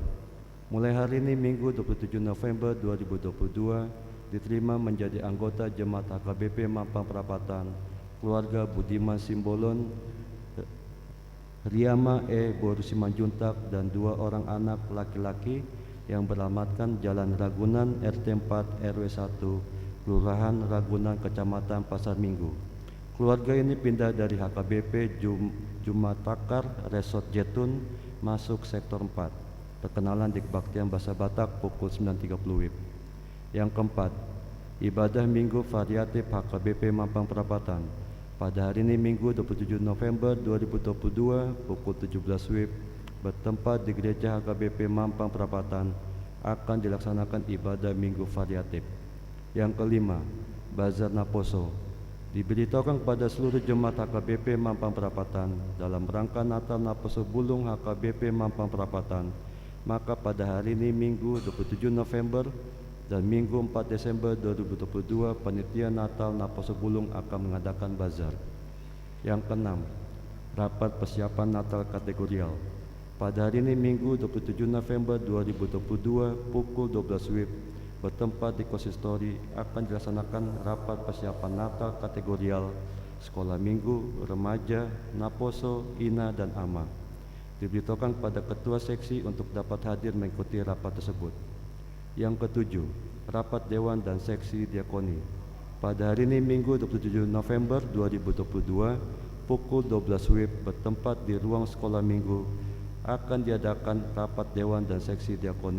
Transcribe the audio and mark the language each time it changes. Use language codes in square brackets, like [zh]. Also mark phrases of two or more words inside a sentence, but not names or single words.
[id] Mulai hari ini Minggu 27 November 2022, diterima menjadi anggota Jemaat HKBP Mampang Perapatan keluarga Budiman Simbolon, Riyama Boru Simanjuntak, dan 2 orang anak laki-laki yang beralamatkan Jalan Ragunan RT 4 RW 1 Kelurahan Ragunan Kecamatan Pasar Minggu. Keluarga ini pindah dari HKBP Jumatakar Resort Jetun masuk sektor 4. Perkenalan di kebaktian bahasa Batak pukul 9.30 WIB. Yang keempat, ibadah Minggu Variatif HKBP Mampang Perapatan. Pada hari ini Minggu 27 November 2022 pukul 17 WIB bertempat di Gereja HKBP Mampang Perapatan akan dilaksanakan ibadah Minggu Variatif. Yang kelima, Bazar Naposo. Diberitahukan kepada seluruh jemaat HKBP Mampang Perapatan dalam rangka Natal Naposo Bulung HKBP Mampang Perapatan. Maka pada hari ini Minggu 27 November dan Minggu 4 Desember 2022, Panitia Natal Naposo Bulung akan mengadakan bazar. Yang keenam, rapat persiapan Natal kategorial. Pada hari ini Minggu 27 November 2022 pukul 12 WIB bertempat di Konsistori akan dilaksanakan rapat persiapan Natal kategorial sekolah minggu, remaja, Naposo, Ina, dan Ama. Diberitahukan kepada ketua seksi untuk dapat hadir mengikuti rapat tersebut. Yang ketujuh, rapat Dewan dan Seksi Diakoni. Pada hari ini Minggu 27 November 2022 pukul 12 WIB bertempat di ruang sekolah minggu akan diadakan rapat Dewan dan Seksi Diakoni.